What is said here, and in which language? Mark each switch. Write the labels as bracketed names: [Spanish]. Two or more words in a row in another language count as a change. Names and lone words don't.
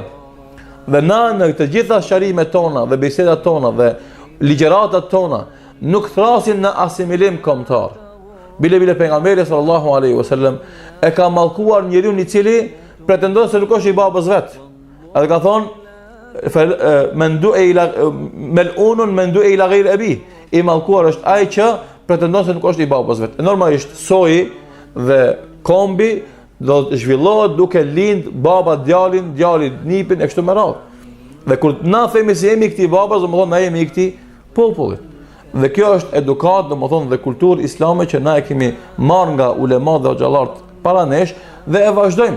[Albanian] Dhe na në të gjitha sharimet tona dhe bisedat tona dhe ligjëratat tona nuk thrasin në asimilim kombëtar. Bile pejgamberi [Arabic] صلى الله عليه وسلم [Albanian] e ka mallkuar njeriu i cili pretendon se nuk është i babës vet. Edhe ka thonë [Arabic] ملعون من دعا إلى غير أبي. [Albanian] I mallkuar është ai që pretendon se nuk është i babës vet. Normalisht soji dhe kombi do të zhvillohet duke lind baba djalin, djali nipin e kështu me radhë. Dhe kur na themi se jemi këtij babas, do të thonë na jemi i këtij popullit. Dhe kjo është edukat, do të thonë dhe kulturë islame që na e kemi marrë nga ulemat dhe xhallarët para nesh dhe e vazhdojmë.